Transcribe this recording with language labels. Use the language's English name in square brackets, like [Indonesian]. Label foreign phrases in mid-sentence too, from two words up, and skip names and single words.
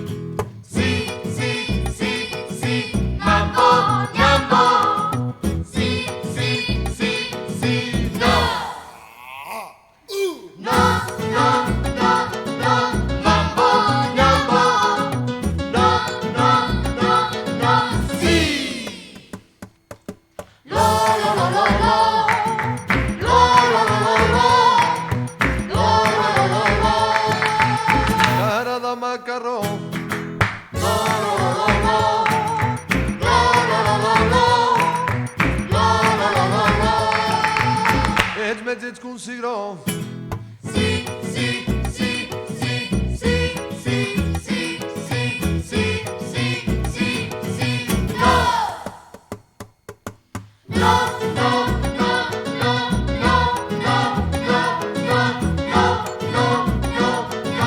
[Catalan] Mambo, nyambo. No, no, no, no. Mambo, nyambo. No, no, no, no. Sí. Lo, lo, lo, lo, lo. Lo, lo, lo, lo, lo. Lo, lo, lo, lo, lo. Cara de macarró. Lo, lo, lo, lo, lo. Lo, lo, lo, lo, lo. Lo, lo, lo, lo, lo. Ets més lleig que un cigró. Sí, sí, sí, sí, sí, sí, sí, sí, sí, sí, sí, sí. No. No, no, no, no, no, no, no, no, no, no, no, no.